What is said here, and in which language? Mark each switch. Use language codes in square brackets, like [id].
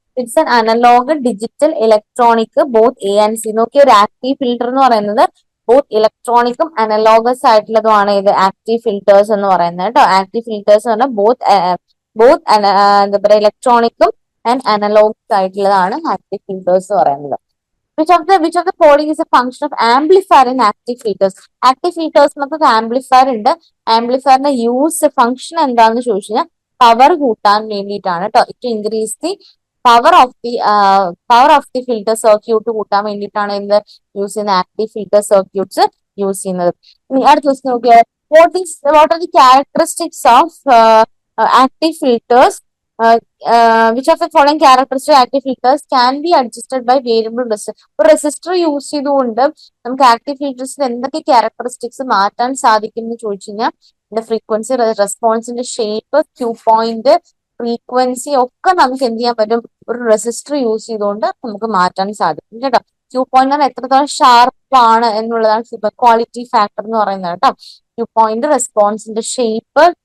[en] It's an analog digital electronic both A and C. [ml] നോക്കിയ ഒരു active filter എന്ന് പറയുന്നത് both ഇലക്ട്രോണിക്കും analogous ആയിട്ടുള്ളതുമാണ് ഇത് active filters എന്ന് പറയുന്നത് കേട്ടോ. ആക്റ്റീവ് ഫിൽട്ടേഴ്സ് എന്ന് പറഞ്ഞാൽ ബോത്ത് എന്താ പറയുക, ഇലക്ട്രോണിക്കും ആൻഡ് അനലോഗ്സ് ആയിട്ടുള്ളതാണ് ആക്റ്റീവ് ഫിൽട്ടേഴ്സ് എന്ന് പറയുന്നത്. [en] Which of the following is a function of amplifier in active filters? [ml] Active ഫിൽട്ടേഴ്സിനൊക്കെ amplifier ഉണ്ട്. ആംപ്ലിഫയറിന്റെ യൂസ് ഫംഗ്ഷൻ എന്താണെന്ന് ചോദിച്ചു കഴിഞ്ഞാൽ പവർ കൂട്ടാൻ വേണ്ടിയിട്ടാണ് കേട്ടോ. [en] to increase the power of the filter circuit [ml] കൂട്ടാൻ വേണ്ടിയിട്ടാണ് എന്ത് യൂസ് ചെയ്യുന്ന ആക്റ്റീവ് ഫിൽട്ടർ സർക്യൂട്ട്സ് യൂസ് ചെയ്യുന്നത്. ഇനി അടുത്ത ദിവസം നോക്കിയാൽ [en] What are the characteristics of active filters? which of the following characteristic active filters can be adjusted by variable resistor? [ml] ഒരു റെസിസ്റ്റർ യൂസ് ചെയ്തുകൊണ്ട് നമുക്ക് ആക്റ്റീവ് ഫിൽട്ടേഴ്സിൽ എന്തൊക്കെ ക്യാരക്ടറിസ്റ്റിക്സ് മാറ്റാൻ സാധിക്കും എന്ന് ചോദിച്ചു കഴിഞ്ഞാൽ frequency റെസ്പോൺസിന്റെ shape, Q point, frequency ഒക്കെ നമുക്ക് എന്ത് ചെയ്യാൻ പറ്റും? ഒരു റെസിസ്റ്റർ യൂസ് ചെയ്തുകൊണ്ട് നമുക്ക് മാറ്റാൻ സാധിക്കും കേട്ടോ. ക്യൂ പോയിന്റ് എത്രത്തോളം ഷാർപ്പ് ആണ് എന്നുള്ളതാണ് ക്വാളിറ്റി ഫാക്ടർ എന്ന് പറയുന്നത് കേട്ടോ. Q point, റെസ്പോൺസിന്റെ shape,